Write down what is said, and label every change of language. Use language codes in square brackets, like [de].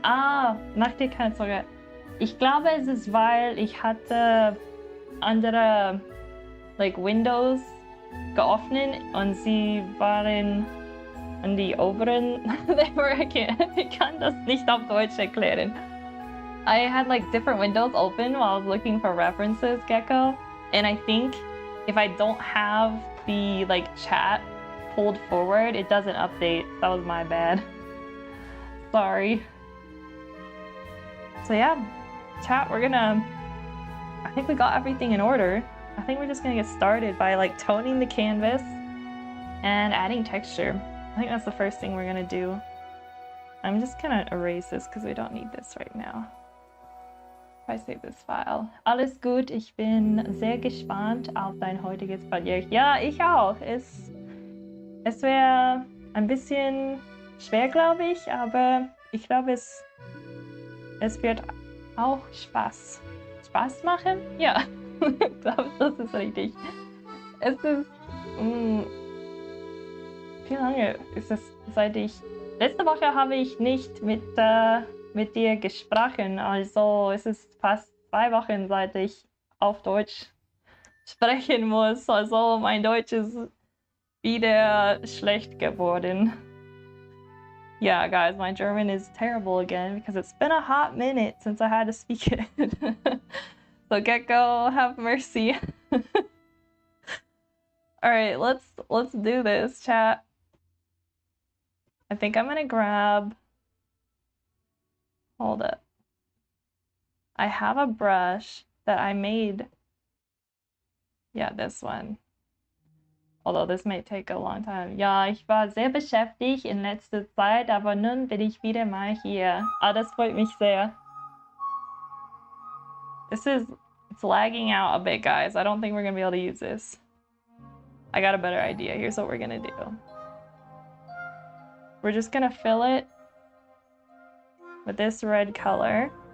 [de] Mach dir keine Sorge. Ich glaube, es ist, weil ich hatte andere Windows geöffnet und sie waren in die oberen. Ich kann das nicht auf Deutsch erklären. [en] I had different windows open while I was looking for references, Gecko, and I think if I don't have the chat pulled forward, it doesn't update. That was my bad. Sorry. So yeah, chat, I think we got everything in order. I think we're just gonna get started by toning the canvas and adding texture. I think that's the first thing we're gonna do. I'm just gonna erase this because we don't need this right now. If I save this file. [de] Alles gut, ich bin sehr gespannt auf dein heutiges Projekt. Ja, ich auch. Es wäre ein bisschen schwer, glaube ich, aber ich glaube, es wird auch Spaß machen. Ja, ich glaube, das ist richtig. Es ist... wie lange ist es, seit ich... Letzte Woche habe ich nicht mit dir gesprochen, also es ist fast 2 Wochen, seit ich auf Deutsch sprechen muss. Also mein Deutsch ist wieder schlecht geworden. [en] Yeah, guys, my German is terrible again because it's been a hot minute since I had to speak it. So Gecko, have mercy. All right, let's do this, chat. I think I'm gonna grab... Hold up. I have a brush that I made. Yeah, this one. Although this may take a long time. [de] Ja, ich war sehr beschäftigt in letzter Zeit, aber nun bin ich wieder mal hier. Das freut mich sehr. [en] It's lagging out a bit, guys. I don't think we're gonna be able to use this. I got a better idea. Here's what we're gonna do. We're just gonna fill it with this red color.